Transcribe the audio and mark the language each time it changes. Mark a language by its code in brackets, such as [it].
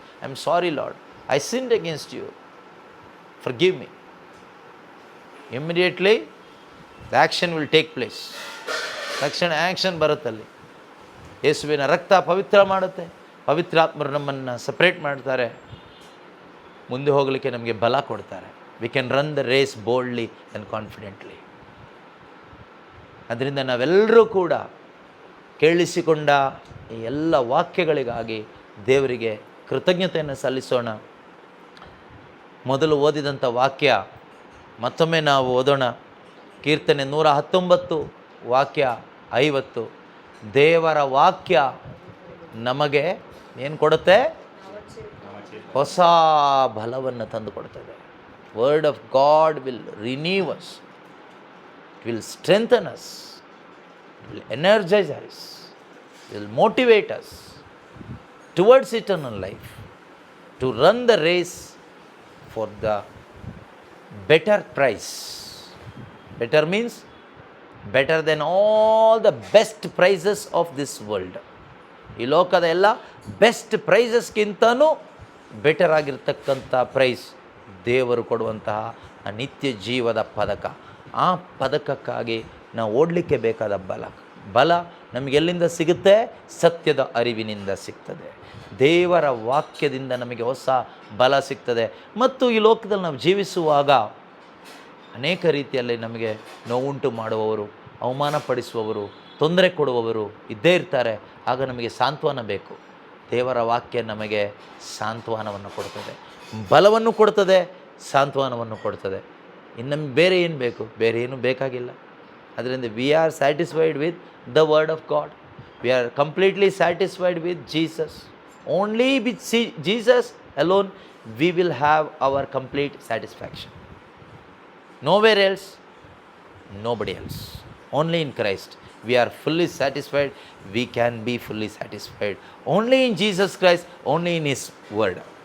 [en] I am sorry, Lord, I sinned against you, forgive me. Immediately the action will take place. [kn] action ಬರುತ್ತಲ್ಲಿ. ಯೇಸುವಿನ ರಕ್ತ ಪವಿತ್ರ ಮಾಡುತ್ತೆ, ಪವಿತ್ರಾತ್ಮರು ನಮ್ಮನ್ನು separate ಮಾಡ್ತಾರೆ, ಮುಂದೆ ಹೋಗಲಿಕ್ಕೆ ನಮಗೆ ಬಲ ಕೊಡ್ತಾರೆ. [en] we can run the race boldly and confidently. [kn] ಅದರಿಂದ ನಾವೆಲ್ಲರೂ ಕೂಡ ಕೇಳಿಸಿಕೊಂಡ ಈ ಎಲ್ಲ ವಾಕ್ಯಗಳಿಗಾಗಿ ದೇವರಿಗೆ ಕೃತಜ್ಞತೆಯನ್ನು ಸಲ್ಲಿಸೋಣ. ಮೊದಲು ಓದಿದಂಥ ವಾಕ್ಯ ಮತ್ತೊಮ್ಮೆ ನಾವು ಓದೋಣ. ಕೀರ್ತನೆ 119 ವಾಕ್ಯ 50. ದೇವರ ವಾಕ್ಯ ನಮಗೆ ಏನು ಕೊಡುತ್ತೆ? ಹೊಸ ಬಲವನ್ನು ತಂದು ಕೊಡ್ತದೆ. [en] Word of God will renew us, will strengthen us, will energize us, will motivate us towards eternal life, to run the race for the better prize. Better means better than all the best prizes of this world. [kn] ಈ ಲೋಕದ ಎಲ್ಲ best ಪ್ರೈಸಸ್ಗಿಂತನೂ better ಆಗಿರ್ತಕ್ಕಂಥ price ದೇವರು ಕೊಡುವಂತಹ ಆ ನಿತ್ಯ ಜೀವದ ಪದಕ. ಆ ಪದಕಕ್ಕಾಗಿ ನಾವು ಓಡಲಿಕ್ಕೆ ಬೇಕಾದ ಬಲ ನಮಗೆಲ್ಲಿಂದ ಸಿಗುತ್ತೆ? ಸತ್ಯದ ಅರಿವಿನಿಂದ ಸಿಗ್ತದೆ. ದೇವರ ವಾಕ್ಯದಿಂದ ನಮಗೆ ಹೊಸ ಬಲ ಸಿಗ್ತದೆ. ಮತ್ತು ಈ ಲೋಕದಲ್ಲಿ ನಾವು ಜೀವಿಸುವಾಗ ಅನೇಕ ರೀತಿಯಲ್ಲಿ ನಮಗೆ ನೋವುಂಟು ಮಾಡುವವರು, ಅವಮಾನಪಡಿಸುವವರು, ತೊಂದರೆ ಕೊಡುವವರು ಇದ್ದೇ ಇರ್ತಾರೆ. ಆಗ ನಮಗೆ ಸಾಂತ್ವನ ಬೇಕು. ದೇವರ ವಾಕ್ಯ ನಮಗೆ ಸಾಂತ್ವನವನ್ನು ಕೊಡ್ತದೆ, ಬಲವನ್ನು ಕೊಡ್ತದೆ, ಸಾಂತ್ವನವನ್ನು ಕೊಡ್ತದೆ. ಇನ್ನು ನಮ್ಗೆ ಬೇರೆ ಏನು ಬೇಕು? ಬೇರೆ ಏನೂ ಬೇಕಾಗಿಲ್ಲ. ಅದರಿಂದ [en] We are satisfied with the word of God. We are completely satisfied with Jesus. Only with Jesus alone we will have our complete satisfaction. Nowhere else, nobody else. Only in Christ we are fully satisfied. We can be fully satisfied only in Jesus Christ, only in His word.